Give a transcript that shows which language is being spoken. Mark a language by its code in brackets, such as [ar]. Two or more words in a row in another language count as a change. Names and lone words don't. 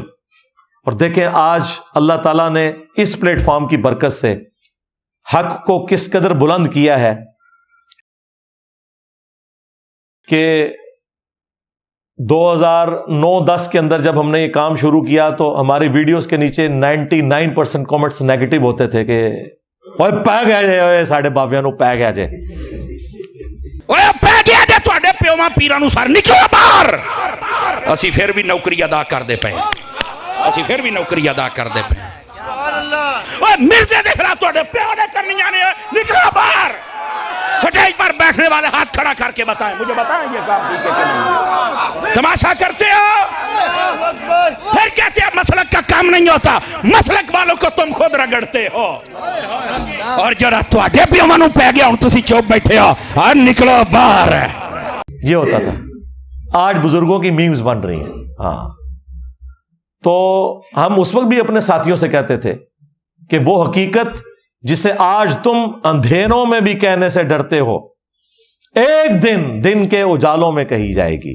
[ur] اور دیکھیں آج اللہ تعالیٰ نے اس پلیٹ فارم کی برکت سے حق کو کس قدر بلند کیا ہے کہ 2009-10 کے اندر جب ہم نے یہ کام شروع کیا تو ہماری ویڈیوز کے نیچے 99% کامنٹس نیگیٹو ہوتے تھے کہ [pa] اوے پے گیا جے ساڈے بابیاں نو پے گیا جے, اوے پے گیا جے تواڈے پیواں پیراں نو سر نکلو باہر. اسی پھر بھی نوکری ادا کردے پے, اسی پھر بھی نوکری ادا کردے پے. اوے مرزے دے خلاف تواڈے پیو نے کرنیاں نے, نکلو باہر. [ur] سٹیج پر بیٹھنے والے ہاتھ کھڑا کر کے بتائیں, مجھے بتائیں یہ کام ٹھیک ہے کہ نہیں. تماشا کرتے ہو, پھر کہتے ہیں مسلک کا کام نہیں ہوتا. مسلک والوں کو تم خود رگڑتے ہو, اور [pa] جرا تواڈے پیواں نوں پے گیا ہن تسی چوپ [ur] بیٹھے ہو, اور [pa] نکلو باہر. [ur] یہ ہوتا تھا. آج بزرگوں کی میمز بن رہی ہیں. ہاں تو ہم اس وقت بھی اپنے ساتھیوں سے کہتے تھے کہ وہ حقیقت جسے آج تم اندھیروں میں بھی کہنے سے ڈرتے ہو ایک دن کے اجالوں میں کہی جائے گی.